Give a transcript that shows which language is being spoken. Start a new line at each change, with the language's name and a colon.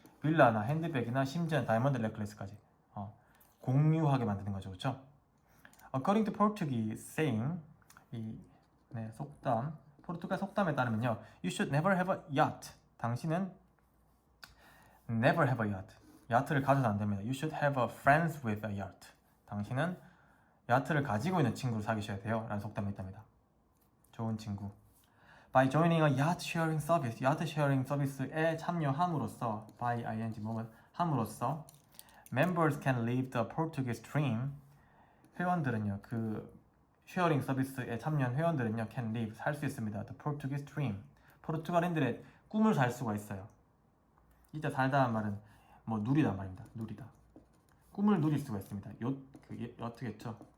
Korean: 빌라나 핸드백이나 심지어 다이아몬드 넥클래스까지 공유하게 만드는 거죠. 그렇죠?
English: According to Portuguese saying,
Korean: 속담, 포르투갈 속담에 따르면요,
English: You should never have a yacht.
Korean: 당신은
English: never have a yacht.
Korean: 야트를 가져도 안 됩니다.
English: You should have a friends with a yacht.
Korean: 당신은 야트를 가지고 있는 친구를 사귀셔야 돼요. 라는 속담이 있답니다. 좋은 친구.
English: By joining a yacht sharing service,
Korean: 야트 쉐어링 서비스에 참여함으로써
English: by ing
Korean: 뭐뭐 함으로써
English: members can live the Portuguese dream.
Korean: 회원들은요, 그 쉐어링 서비스에 참여한 회원들은요,
English: can live
Korean: 살 수 있습니다.
English: The Portuguese dream.
Korean: 포르투갈인들의 꿈을 살 수가 있어요. 이때 살다는 말은 뭐 누리다 말입니다. 누리다. 꿈을 누릴 수가 있습니다. 여트겠죠.